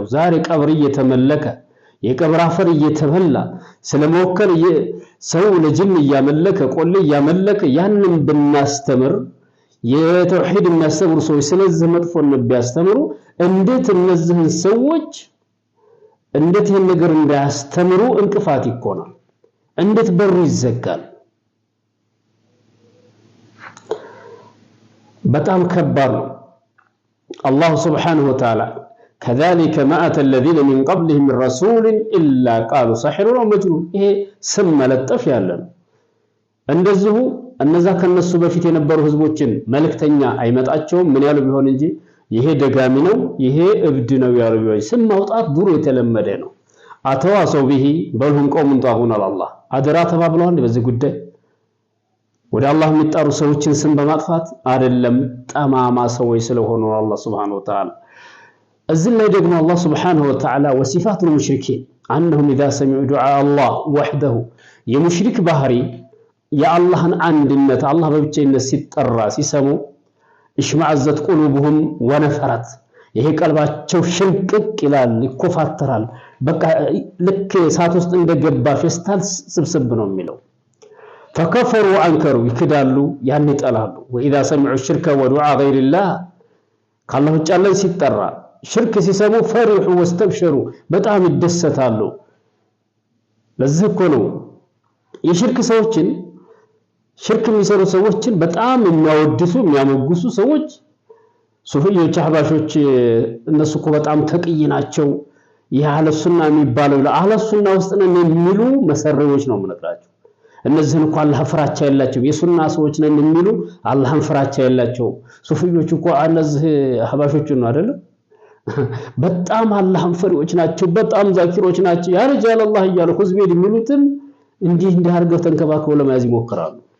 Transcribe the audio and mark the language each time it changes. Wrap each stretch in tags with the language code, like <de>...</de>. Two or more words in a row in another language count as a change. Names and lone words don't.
<am>ዛሬ ቀብር እየተመለከ የቀብር አፈር እየተበላ ስለመወከል ሰው ለጅን እያመለከ ቆሌ እያመለከ ያንን ብናስተምር የተውሂድ የሚያስተምሩ ሰዎች ስለዚህ መጥፎን ቢያስተምሩ እንዴት እነዚህን ሰዎች እንዴት ይሄን ነገር እንዳያስተምሩ እንቅፋት ይኮናል? እንዴት በሩ ይዘጋል? በጣም ከባድ ነው። አላህ</am> <ar>سبحانه وتعالى كذلك ما أتى الذين من قبلهم من رسول إلا قالوا ساحر أو مجنون</ar> <am>ይሄ ስም መለጠፍ ያለ ነው። እንደዚሁ እነዛ ከነሱ በፊት የነበሩ ህዝቦችን መልእክተኛ አይመጣቸውም ምን ያሉ ቢሆን እንጂ ይሄ ደጋሚ ነው ይሄ እብድ ነው ያሉ ቢሆን ስም ማውጣት ድሮ የተለመደ ነው።</am> <ar>أتواصوا به بل هم قوم طاغون</ar> <am>አላህ አደራ ተባብለዋል በዚህ ጉዳይ ወደ አላህ የሚጣሩ ሰዎችን ስም በማጥፋት አይደለም ጠማማ ሰዎች ስለሆኑ አላህ</am> <ar>سبحانه وتعالى</ar> <am>እዚህ ላይ ደግሞ አላህ</am> <ar>سبحانه وتعالى وصفات المشركين أنهم اذا سمعوا دعاء الله</ar> <am>وحده የሙሽሪክ ባህሪ የአላህን አንድነት አላህ በብቻነት ሲጠራ ሲሰሙ</am> <ar>اشمأزت قلوبهم ونفرت</ar> <am>ይሄ ቀልባቸው ሽንቅቅ ይላል ይኮፋተራል። በቃ ልክ እሳት ውስጥ እንደገባ ፌስታል ስብስብ ነው የሚለው።</am> <ar>فكفروا وانكروا</ar> <am>ይክዳሉ ያን ይጠላሉ።</am> <ar>واذا سمعوا الشرك ودعاء غير الله</ar> <am>ካላህ ውጭ ያለን ሲጠራ ሽርክ ሲሰሙ</am> <ar>فرحوا واستبشروا</ar> <am>በጣም ይደሰታሉ። ለዚህ እኮ ነው የሽርክ ሰዎችን ሽርክ የሚሰሩ ሰዎችን በጣም የሚያወድሱ የሚያመጉሱ ሰዎች ሱፊዮች አህባሾች እነሱ እኮ በጣም ተቅይ ናቸው ይሄ</am> <ar>أهل السنة</ar> <am>የሚባለው ለአህለ ሱና ውስጥ ነው የሚሉ መሰረዎች ነው የምነግራቸው። እነዚህን እኮ አላህ ፍራቻ የላቸው የሱና ሰዎች ነን የሚሉ አላህን ፍራቻ የላቸው ሱፊዮች እኮ እነዚህ አህባሾች ነው አይደል በጣም አላህን ፈሪዎች ናቸው በጣም ዛኪሮች ናቸው</am> <ar>يا رجال الله</ar> <am>እያሉ ሁዝቤድ የሚሉትን እንዲህ አድርገው ተንከባከው ለማያዝ ይሞክራሉ</am>